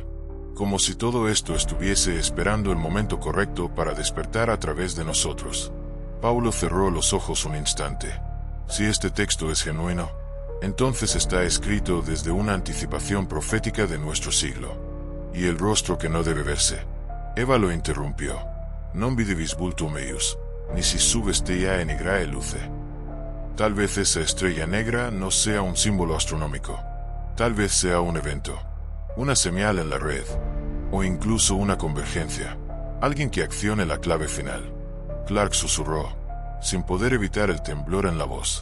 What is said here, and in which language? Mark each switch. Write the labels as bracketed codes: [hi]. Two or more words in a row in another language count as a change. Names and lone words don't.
[es] Como si todo esto estuviese esperando el momento correcto para despertar a través de nosotros. Paulo cerró los ojos un instante. Si este texto es genuino, entonces está escrito desde una anticipación profética de nuestro siglo. Y el rostro que no debe verse. Eva lo interrumpió. [la] Non videvis vultum eius, nisi sub stellae nigrae luce. [es] Tal vez esa estrella negra no sea un símbolo astronómico. Tal vez sea un evento. Una señal en la red. O incluso una convergencia. Alguien que accione la clave final. Clark susurró, sin poder evitar el temblor en la voz.